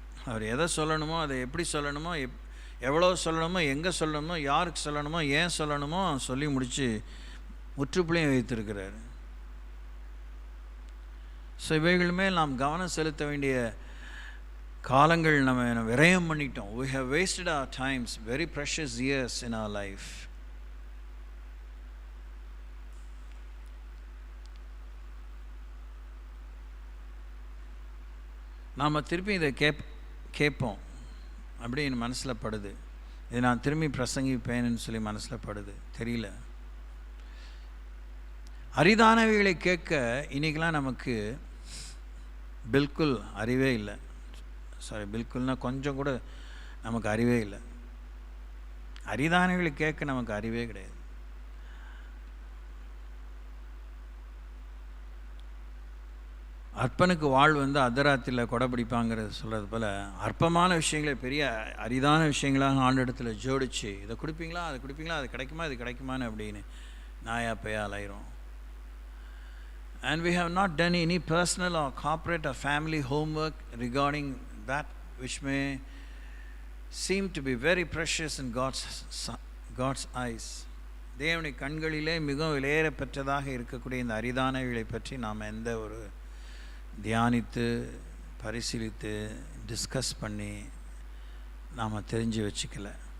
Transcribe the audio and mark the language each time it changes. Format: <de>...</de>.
<ta>அவர் எதை சொல்லணுமோ, அதை எப்படி சொல்லணுமோ, எவ்வளோ சொல்லணுமோ, எங்கே சொல்லணுமோ, யாருக்கு சொல்லணுமோ, ஏன் சொல்லணுமோ சொல்லி முடித்து முற்றுப்புள்ளியும் வைத்திருக்கிறார். ஸோ இவைகளுமே நாம் கவனம் செலுத்த வேண்டிய காலங்கள். நம்ம விரயம் பண்ணிட்டோம்.</ta> <en>we have wasted our times, very precious years in our life.</en> <ta>நாம் திருப்பி இதை கேட்போம் அப்படின்னு மனசில் படுது. இதை நான் திரும்பி பிரசங்கிப்பேன்னு சொல்லி மனசில் படுது. தெரியல, அரிதானவைகளை கேட்க இன்றைக்கெலாம் நமக்கு பில்குல் அறிவே இல்லை. பில்குல்னால் கொஞ்சம் கூட நமக்கு அறிவே இல்லை. அரிதானவைகளை கேட்க நமக்கு அறிவே கிடையாது. அற்பனுக்கு வாழ் அர்த்தராத்திரியில் கொடை பிடிப்பாங்கிறது சொல்கிறது போல் அற்பமான விஷயங்களை பெரிய அரிதான விஷயங்களாக ஆண்டிடத்தில் ஜோடிச்சு, இதை கொடுப்பீங்களா, அது கொடுப்பீங்களா, அது கிடைக்குமா, இது கிடைக்குமான்னு அப்படின்னு நாயா பையா அலைகிறோம்.</ta> <en>And we have not done any personal or corporate or family homework regarding that which may seem to be very precious in God's eyes.</en> <ta>தேவனுடைய கண்களிலே மிகவும் விலையேற பெற்றதாக இருக்கக்கூடிய இந்த அரிதானவைகளை பற்றி நாம் எந்த ஒரு தியானித்து பரிசீலித்து டிஸ்கஸ் பண்ணி நாம் தெரிஞ்சு வச்சுக்கல.</ta>